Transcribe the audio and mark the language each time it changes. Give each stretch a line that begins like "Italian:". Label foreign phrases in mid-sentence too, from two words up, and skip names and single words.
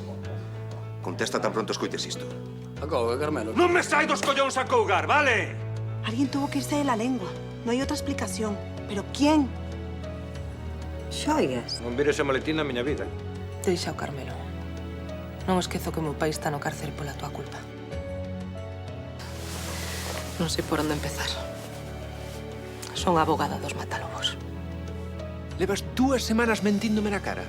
Galician: Contesta tan pronto escoites isto. Acouga, Carmelo. Non me sai dos collóns a cougar, vale?
Spanish: Alguien tuvo que irse de la lengua. No hay otra explicación. ¿Pero quién?
Galician: Xoias. Non viro ese maletín na miña vida. Deixa o Carmelo. Non esquezo que o meu pai está no cárcel pola tua culpa. Non sei por onde empezar. Son a abogada dos matalobos. Levas 2 semanas mentíndome na cara.